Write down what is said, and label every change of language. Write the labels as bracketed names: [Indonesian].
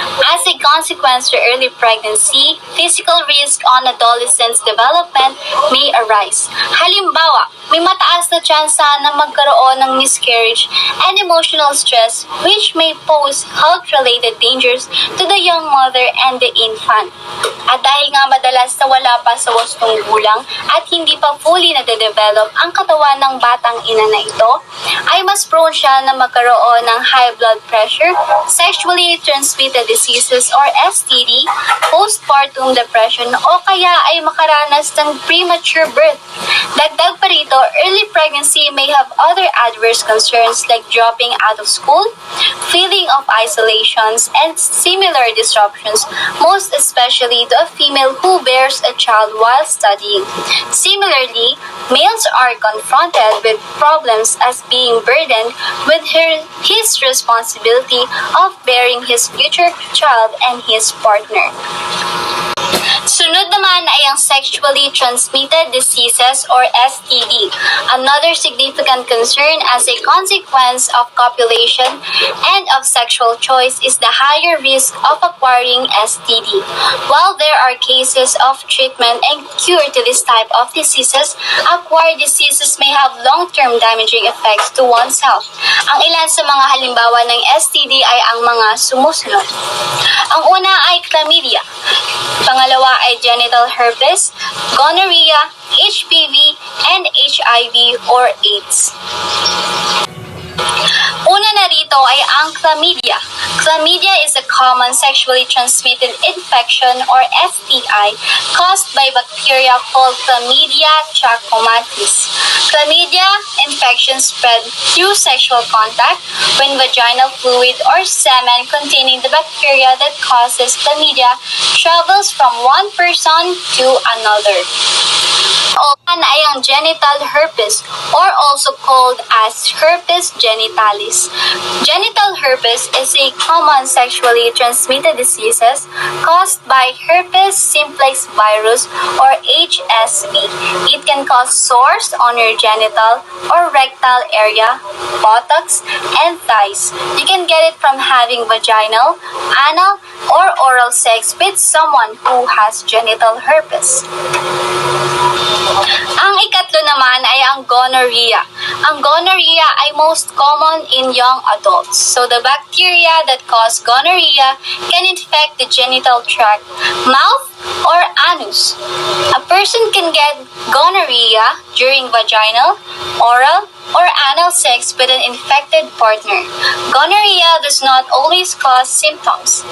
[English] As a consequence to early pregnancy, physical risk on adolescents' development may arise. [Filipino] Halimbawa, may mataas na tsansa na magkaroon ng [English] miscarriage and emotional stress which may pose health-related dangers to the young mother and the infant. [Filipino] At dahil nga madalas na wala pa sa wastong gulang at hindi pa fully nade-develop ang katawan ng batang ina na ito, ay mas prone siya na magkaroon ng [English] high blood pressure, sexually transmitted diseases or STD, postpartum depression [Filipino] o kaya ay makaranas ng [English] premature birth. [Filipino] Dagdag pa rito, [English] early pregnancy may have other adverse concerns like dropping out of school, feeling of isolations, and similar disruptions, most especially to a female who bears a child while studying. Similarly, males are confronted with problems as being burdened with his responsibility of bearing his future child and his partner. [Filipino] Sunod naman ay ang sexually transmitted diseases or STD. [English] Another significant concern as a consequence of copulation and of sexual choice is the higher risk of acquiring STD. While there are cases of treatment and cure to this type of diseases, acquired diseases may have long-term damaging effects to one's health. [Filipino] Ang ilan sa mga halimbawa ng STD ay ang mga sumusunod. Ang una ay chlamydia. Pangalawa ay genital herpes, gonorrhea, HPV, and HIV or AIDS. Una na rito ay ang chlamydia. [English] Chlamydia is a common sexually transmitted infection or STI caused by bacteria called Chlamydia trachomatis. Chlamydia infections spread through sexual contact when vaginal fluid or semen containing the bacteria that causes chlamydia travels from one person to another. [Filipino] Okan ay ang genital herpes [English] or also called as herpes genitalis. Genital herpes is a common sexually transmitted diseases caused by herpes simplex virus or HSV. It can cause sores on your genital or rectal area, buttocks, and thighs. You can get it from having vaginal, anal, or oral sex with someone who has genital herpes. [Filipino] Ang ikatlo naman ay ang gonorrhea. Ang gonorrhea ay [English] most common in young adults. So the bacteria that cause gonorrhea can infect the genital tract, mouth, or anus. A person can get gonorrhea during vaginal, oral, or anal sex with an infected partner. Gonorrhea does not always cause symptoms.